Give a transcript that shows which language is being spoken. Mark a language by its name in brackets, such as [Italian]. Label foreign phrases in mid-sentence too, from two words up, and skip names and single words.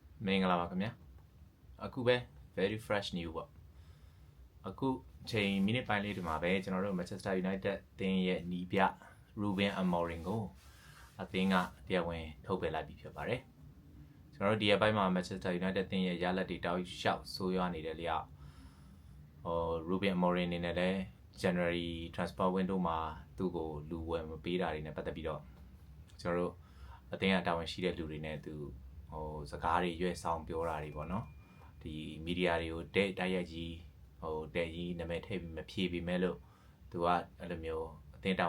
[Burmese] င်္ဂလာပါခင်ဗျာအခုပဲ [English] very fresh new [Burmese] ပေါ့အခုချိန်မိနစ်ပိုင်းလေးဒီမှာပဲကျွန်တော်တို့ Manchester United အသင်းရဲ့နီးပြ Ruben Amorim ကိုအသင်းကတရားဝင်ထုတ်ပယ်လိုက်ပြီဖြစ်ပါတယ်ကျွန်တော်တို့ဒီအပိုင်းမှာ Manchester United အသင်းရဲ့ရလဒ်တွေတောက်လျှောက်ဆိုးရွားနေတဲ့လျောက် Ruben Amorim အနေနဲ့လည်း January [English] transfer window [Burmese] မှာသူ့ကိုလူဝယ်မပေးတာတွေနဲ့ပတ်သက်ပြီးတော့ကျွန်တော်တို့အသင်းကတာဝန်ရှိတဲ့လူတွေနဲ့သူစကားတွေရွေးဆောင်ပြော တာတွေပေါ့နော်ဒီမီဒီယာတွေကိုတိုက်ရိုက်ကြီးတဲ့ကြီးနာမည်ထည့်ပြီးမဖြေပေးမဲ့လို့သူကအဲ့လိုမျိုးအသင်းတာ